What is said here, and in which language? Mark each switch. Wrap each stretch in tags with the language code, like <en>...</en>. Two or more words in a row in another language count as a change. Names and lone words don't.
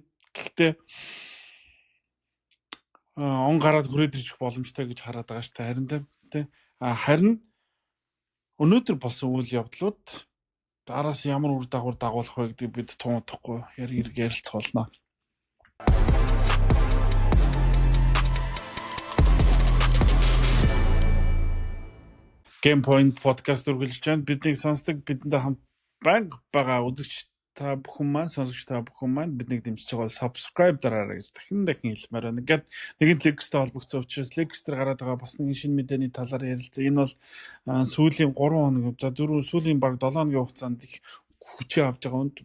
<mn>Гэхдээ он гараад хүрээд ирчих боломжтой гэж хараад байгаа шүү дээ. Харин тийм. Харин өнөөдөр болсон үйл явдлууд дараас ямар үр дагавар дагуулах вэ гэдгийг бид тунадахгүй ярилцах болно. Game Point podcast үргэлжлэж байна. Биднийг сонсдог, бидэнтэй хамт байнга байгаа үзэгч та бүхэн маань, сонсогч та бүхэн маань биднийг дэмжиж байгаа subscribe дараарай гэж дахин хэлмээр байна. Ингээд нэгэн Lex-тэй холбогдсон учраас Lex-тер гараад байгаа бас нэгэн шинэ мэдээний талаар ярилцсан. Энэ бол сүүлийн 3 хоног, за 4 сүүлийн баг 7 хоногийн хугацаанд их хүчээ авч байгаа.</mn>